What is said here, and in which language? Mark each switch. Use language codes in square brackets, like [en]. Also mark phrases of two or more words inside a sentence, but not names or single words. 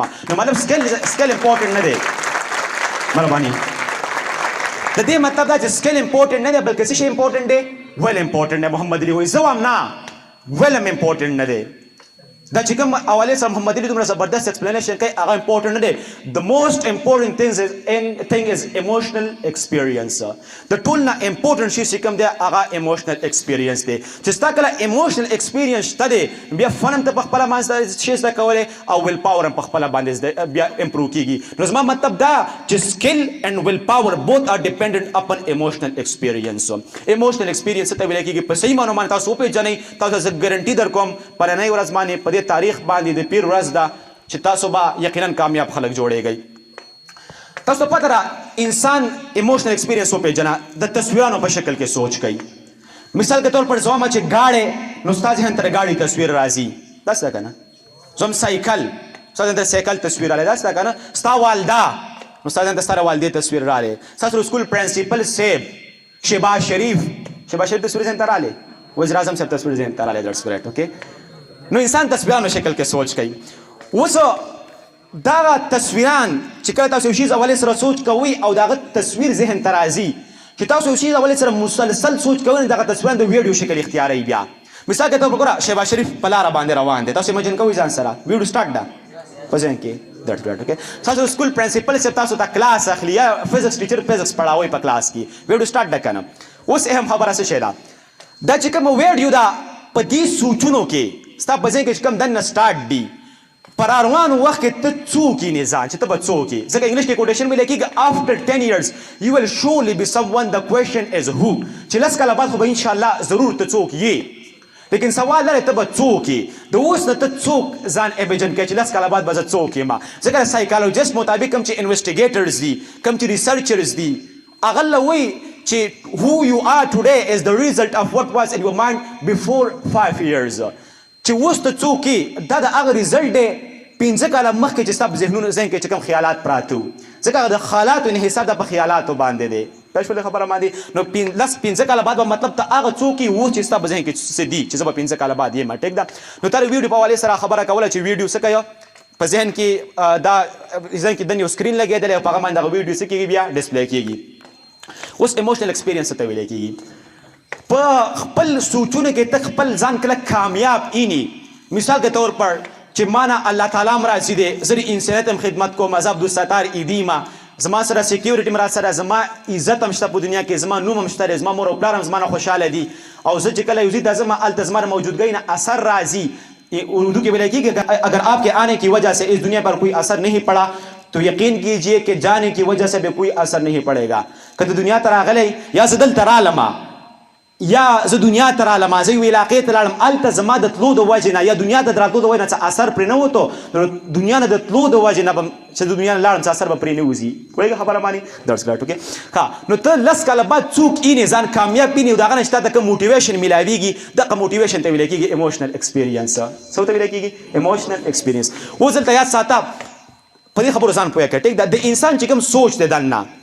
[ps] نو مطلب [en] skill important [ps] نه دی. مهرباني د دې مطلب دا چې [en] skill important [ps] نه دی بلکې څه شی امپورټنټ دی [en] will important [ps] دی. محمد علي وایي زه وایم نه ویل هم امپورټنټ نه دی. دا چې کوم حوالې سره محمد علي دومره زبردست ایکسپلینیشن کوي هغه امپورټنټ نه دی. [en] د most important thing is emotional experience. [ps] د ټول نه امپورټنټ شی چې کوم دی هغه [en] emotional experience [ps] دی. چې ستا کله [en] emotional experience [ps] شته دی بیا فن هم ته په خپله باندې شی زده کولی او [en] will power [ps] هم په خپله باندې بیا امپروو کېږي. نو زما مطلب دا چې [en] skill and will power both are dependent upon emotional experience. emotional experience [ps] ته ویل کېږي په صحیح معنو باندې تاسو وپېژنئ. تاسو زه ګارنټي در کوم پرنۍ ورځ باندې په دې تاریخ باندې د پیر ورځ ده چې تاسو به یقینا کامیاب خلک جوړیږئ. تاسو پته را انسان [en] emotional experience [ps] وپېژنه د تصویرانو په شکل کې سوچ کوي. [ur] مثال کے طور پر [ps] زما چې گاڑی نو ستا ذهن ته د ګاډي تصویر راځي داسې ده که نه. زم سایکل ستا ذهن ته سایکل تصویر رالی داسې ده که نه. ستا والده نو ستا ذهن ته ستا د والدې تصویر رالی. ستاسو سکول پرنسپل صاحب شهباز شریف تصویر ذهن ته رالی. وزیر اعظم صاحب تصویر ذهن ته رالی. [en] That's correct. [ps] اوکے نو انسان تصویرانو شکل کې سوچ کوي. اوس دغه تصویران چې کله تاسو یو شي اولې سره سوچ کوئ او دغه تصویر ذهن ته راځي چې تاسو یو شي اولې سره مسلسل سوچ کوئ دغه تصویران د ویډیو شکل اختیاروي. بیا [ur] مثال کے طور پر [ps] ګوره شهباز شریف په لاره باندې روان دی تاسو امیجن کوئ ځان سره [en] video start [ps] ده په ذهن کې. [en] That's right. [ps] اوکے تاسو سکول پرنسپل صاحب تاسو ته کلاس اخلي یا فزکس ټیچر فزکس پڑھاوي په کلاس کې [en] video start [ps] ده که نه. اوس اهم خبره څه شی ده دا چې کوم ویډیو ده په دې سوچونو کې ستا په ذهن کې چې کوم دننه سټارټ دي پر روانو وخت کې ته څوک یې نه ځان چې ته به څوک یې. ځکه انګلیش کې کوټیشن ویلی کېږي [en] after 10 years you will surely be someone. the question is who. [ps] چې 10 کاله بعد خو به انشاءالله ضرور ته څوک یې لیکن سوال لري ته به څوک یې. د اوس نه ته څوک ځان امیجن کوي چې 10 کاله بعد به زه څوک یم. ځکه د سایکالوجست مطابق کوم چې انویسټیګیټرز دي کوم چې ریسرچرز دي هغه له وایي چې [en] who you are today is the result of what was in your mind before 5 years. [ps] چې اوس ته څوک یې دا د هغه ریزلټ دی 15 کاله مخکې چې ستا په ذهن کې چې کوم خیالات پراته وو. ځکه هغه د خیالاتو انحصار دا په خیالاتو باندې دی. دا شولې خبره باندې. نو 15 کاله بعد به مطلب ته هغه څوک یې اوس چې ستا په ذهن کې څه دي چې زه به 15 کاله بعد یم. ټیک ده. نو تا د ویډیو په حوالې سره خبره کوله چې ویډیو څه کوي په ذهن کې دا ذهن کې دنې یو سکرین لګېدلی او په هغه باندې هغه ویډیو څه کېږي بیا ډسپلی کېږي. اوس [en] emotional experience [ps] ته ویلی کېږي په خپل سوچونو کې ته خپل ځان کله کامیاب اینی. [ur] مثال کے طور پر [ps] چې مانا الله تعالی هم راضي دی زه د انسانیت هم خدمت کوم زه عبدالستار ایدیمه زما سره سیکیورټي هم را سره زما عزت هم شته په دنیا کې زما نوم هم شته دی زما مور او پلار هم زما نه خوشحاله دي او زه چې کله یو ځای ته ځم هلته زما د موجودګۍ نه اثر راځي. اردو کې ویل کېږي [ur] اگر آپ کے آنے کی وجہ سے اس دنیا پر کوئی اثر نہیں پڑا تو یقین کیجئے کہ جانے کی وجہ سے بھی کوئی اثر نہیں پڑے گا. [ps] که ته دنیا ته راغلی یا زه دلته رالمه یا زه دنیا ته رالم زه یوې علاقې ته لاړم هلته زما د تلو د وجې نه یا دنیا ته د راتلو د وجې نه څه اثر پرې نه وته نو دنیا نه د تلو د وجې نه به چې د دنیا نه لاړم څه اثر به پرې نه وځي پوهېږه خبره باندې درس ګټ اوکې ښه نو ته لس کاله بعد څوک اینې ځان کامیاب ویني او د هغه نه چې تا ته کوم موټیویشن میلاویږي دغه موټیویشن ته ویلی کېږي [en] emotional experience [ps] څه ورته ویلی کېږي [en] emotional experience [ps] اوس دلته یاد ساته په دې خبرو ځان پوهه کړه ټیک ده د انسان چې کوم سوچ دی دننه